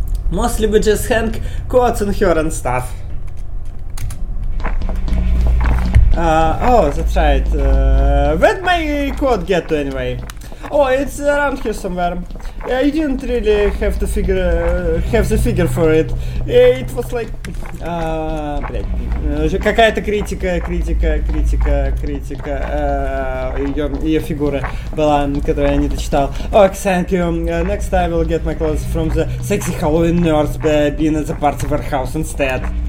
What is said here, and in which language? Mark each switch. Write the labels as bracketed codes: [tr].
[en] Mostly we just hang quotes on her and stuff. That's right. Where'd my quote get to anyway? Oh, it's around here somewhere. You didn't really have to have the figure for it. It was like... [ru] какая-то критика ее фигуры была, которую я не дочитал. [en] Oh, thank you. Next time I will get my clothes from the sexy Halloween nerds by being at the party warehouse instead.